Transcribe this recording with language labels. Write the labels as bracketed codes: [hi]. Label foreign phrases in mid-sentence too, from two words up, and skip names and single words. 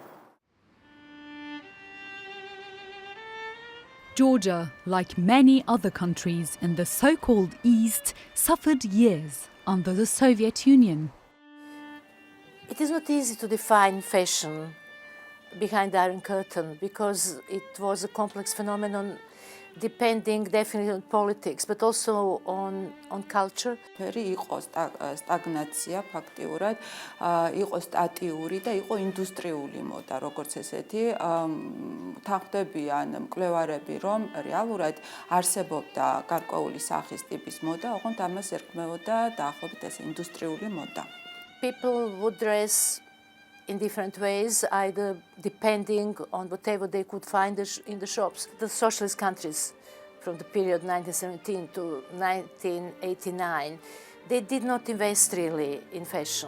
[en] Georgia, like many other countries in the so-called East, suffered years under the Soviet Union. It is not easy to define fashion behind the Iron Curtain because it was a complex phenomenon depending definitely on politics, but also on culture. [ka] იყო სტაგნაცია ფაქტიურად, იყო სტატიური და იყო ინდუსტრიული მოდა, როგორც ესეთი. თანხმდებიან მკვლევარები, რომ რეალურად არსებობდა გარკვეული სახის ტიპის მოდა, ოღონდ ამას ერქმეოდა დაახლოებით ეს ინდუსტრიული მოდა. [en] People would dress in different ways, either depending on whatever they could find in the shops. The socialist countries from the period 1917 to 1989, they did not invest really in fashion.